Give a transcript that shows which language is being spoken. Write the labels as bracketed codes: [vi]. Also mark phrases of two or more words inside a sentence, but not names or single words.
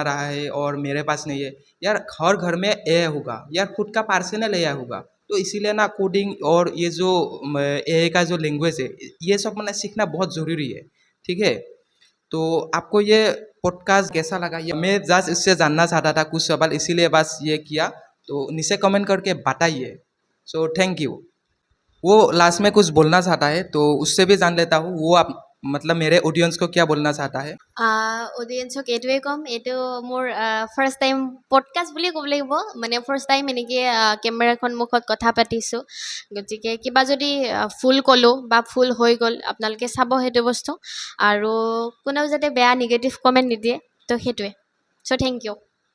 [hi] रहा है और मेरे पास नहीं है यार हर घर में एआई होगा यार खुद का [en] personal AI [hi] होगा तो इसीलिए ना कोडिंग और ये जो एआई का जो लैंग्वेज है ये सब मैंने सीखना बहुत ज़रूरी है ठीक है तो आपको ये पॉडकास्ट कैसा लगा ये मैं जस्ट इससे जानना चाहता था कुछ सवाल इसीलिए बस ये किया तो नीचे कमेंट करके बताइए [en] so thank you [hi] वो लास्ट में कुछ बोलना चाहता है तो उससे भी जान लेता हूँ वो आप मतलब मेरे ऑडियंस को क्या बोलना चाहता है [as] অডিয়েঞ্চক এইটোৱে ক'ম এইটো মোৰ [en] first time podcast [as] বুলি ক'ব লাগিব মানে [en] first time [as] এনেকৈ কেমেৰাৰ সন্মুখত কথা পাতিছোঁ গতিকে কিবা যদি ফুল ক'লোঁ বা ফুল হৈ গ'ল আপোনালোকে চাব সেইটো বস্তু আৰু কোনেও যাতে বেয়া [en] negative comment [as] নিদিয়ে তো সেইটোৱে [en] so thank you